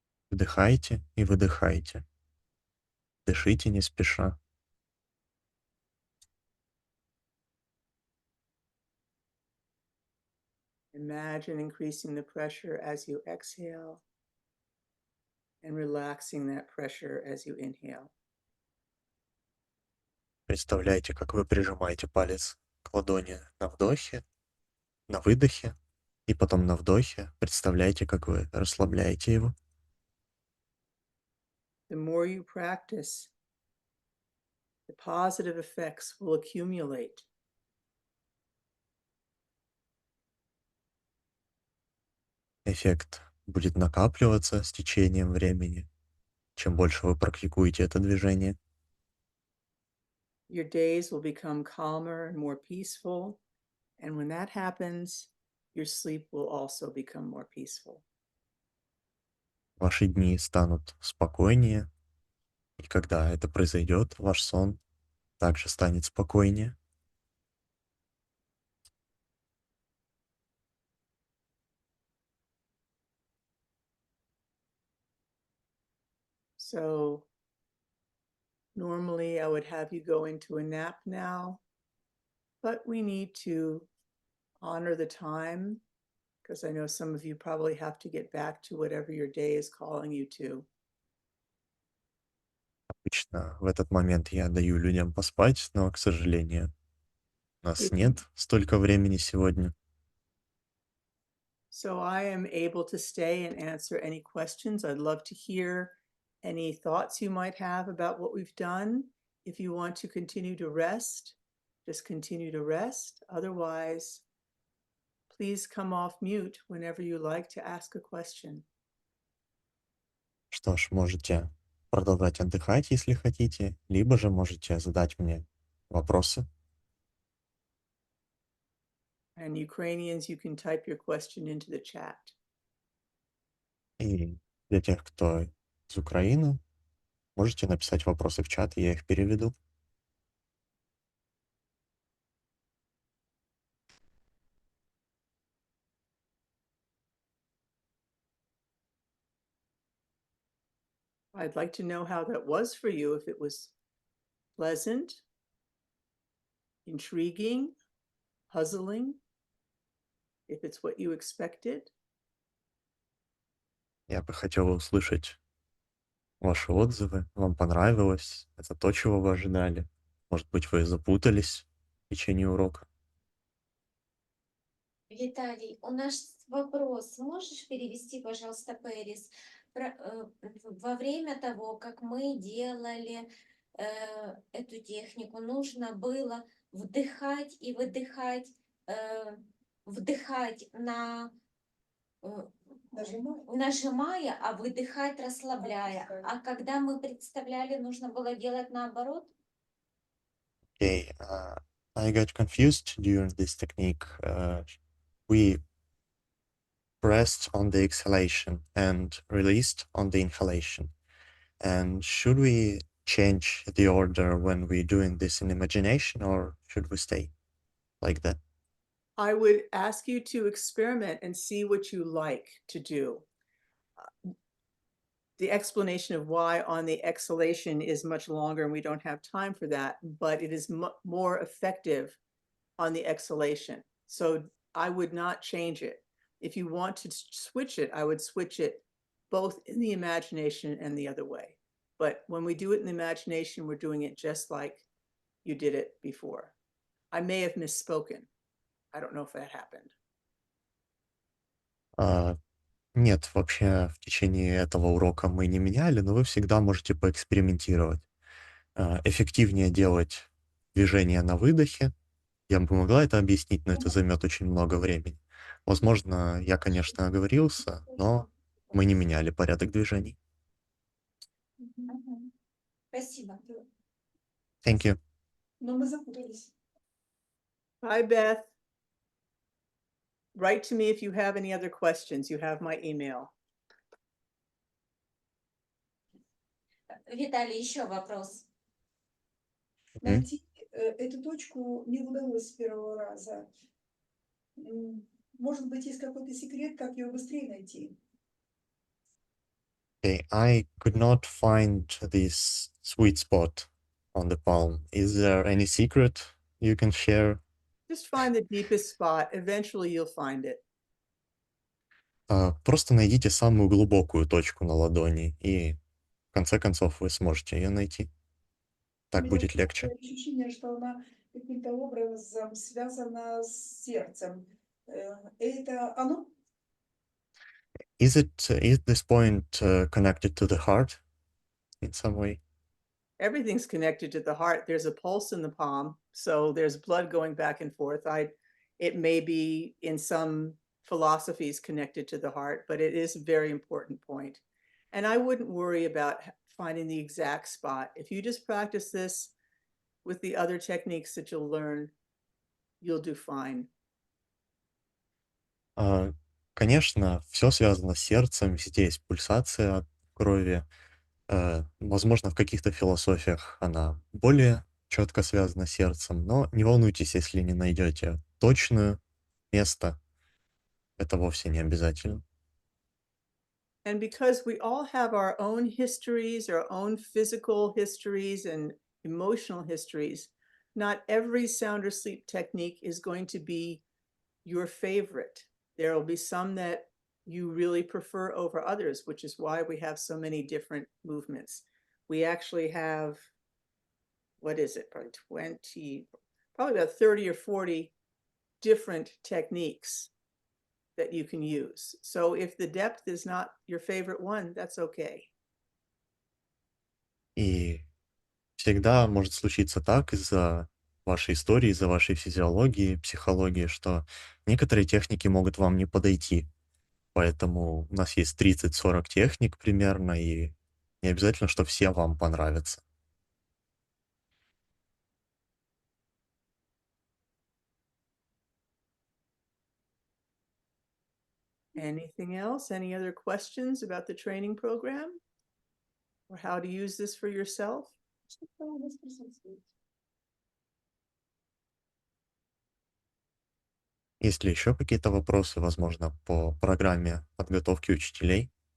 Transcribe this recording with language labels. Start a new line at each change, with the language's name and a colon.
Russian: Вдыхайте и выдыхайте. Дышите не спеша.
English: Imagine increasing the pressure as you exhale and relaxing that pressure as you inhale.
Russian: Представляете, как вы прижимаете палец к ладони на вдохе, на выдохе, и потом на вдохе представляете, как вы расслабляете его.
English: The more you practice, the positive effects will accumulate.
Russian: Эффект будет накапливаться с течением времени, чем больше вы практикуете это движение.
English: Your days will become calmer and more peaceful. And when that happens, your sleep will also become more peaceful.
Russian: Ваши дни станут спокойнее, и когда это произойдет, ваш сон также станет спокойнее.
English: So normally I would have you go into a nap now, but we need to honor the time because I know some of you probably have to get back to whatever your day is calling you to.
Russian: Обычно в этот момент я даю людям поспать, но, к сожалению, у нас
English: If
Russian: нет столько времени сегодня.
English: So I am able to stay and answer any questions. I'd love to hear any thoughts you might have about what we've done. If you want to continue to rest, just continue to rest. Otherwise, please come off mute whenever you like to ask a question.
Russian: Что ж, можете продолжать отдыхать, если хотите, либо же можете задать мне вопросы.
English: And Ukrainians, you can type your question into the chat.
Russian: И для тех, кто из Украины, можете написать вопросы в чат, я их переведу.
English: I'd like to know how that was for you, if it was pleasant, intriguing, puzzling, if it's what you expected.
Russian: Я бы хотел услышать ваши отзывы. Вам понравилось? Это то, чего вы ожидали? Может быть, вы запутались в течение урока? Виталий, у нас вопрос. Можешь перевести, пожалуйста, Пэрис? Во время того, как мы делали эту технику, нужно было вдыхать и выдыхать, вдыхать нажимая, а выдыхать расслабляя. А когда мы представляли, нужно было делать наоборот?
English: Okay, I got confused during this technique. We pressed on the exhalation and released on the inhalation. And should we change the order when we're doing this in imagination, or should we stay like that? I would ask you to experiment and see what you like to do. The explanation of why on the exhalation is much longer, and we don't have time for that, but it is more effective on the exhalation. So I would not change it. If you want to switch it, I would switch it both in the imagination and the other way. But when we do it in the imagination, we're doing it just like you did it before. I may have misspoken. I don't know if that happened.
Russian: Нет, вообще в течение этого урока мы не меняли, но вы всегда можете поэкспериментировать. Эффективнее делать движения на выдохе. Я бы могла это объяснить, но это займет очень много времени. Возможно, я, конечно, оговорился, но мы не меняли порядок движений. Мгм. Спасибо.
English: Thank you.
Russian: Но мы запутались.
English: Hi, Beth. Write to me if you have any other questions. You have my email.
Russian: Виталий, еще вопрос. Найти эту точку не удалось с первого раза. Может быть, есть какой-то секрет, как ее быстрее найти?
English: Okay, I could not find this sweet spot on the palm. Is there any secret you can share? Just find the deepest spot. Eventually you'll find it.
Russian: Просто найдите самую глубокую точку на ладони, и в конце концов вы сможете ее найти. У Так меня будет такое легче. ощущение, что она каким-то образом связана с сердцем. Это оно?
English: Is this point connected to the heart in some way? Everything's connected to the heart. There's a pulse in the palm, so there's blood going back and forth. It may be in some philosophies connected to the heart, but it is a very important point. And I wouldn't worry about finding the exact spot. If you just practice this with the other techniques that you'll learn, you'll do fine.
Russian: Конечно, все связано с сердцем, везде есть пульсация крови. Возможно, в каких-то философиях она более четко связана с сердцем, но не волнуйтесь, если не найдете точное место, это вовсе не обязательно.
English: And because we all have our own histories, our own physical histories and emotional histories, not every sound or sleep technique is going to be your favorite. There will be some that you really prefer over others, which is why we have so many different movements. We actually have, what is it, probably about 30 or 40 different techniques that you can use. So if the depth is not your favorite one, that's okay.
Russian: И всегда может случиться так из-за вашей истории, из-за вашей физиологии, психологии, что некоторые техники могут вам не подойти. Поэтому у нас есть 30-40 техник примерно, и не обязательно, что все вам понравятся.
English: Anything else? Any other questions about the training program? Or how to use this for yourself?
Russian: Что-то у нас присутствует. Есть ли еще какие-то вопросы, возможно, по программе подготовки учителей?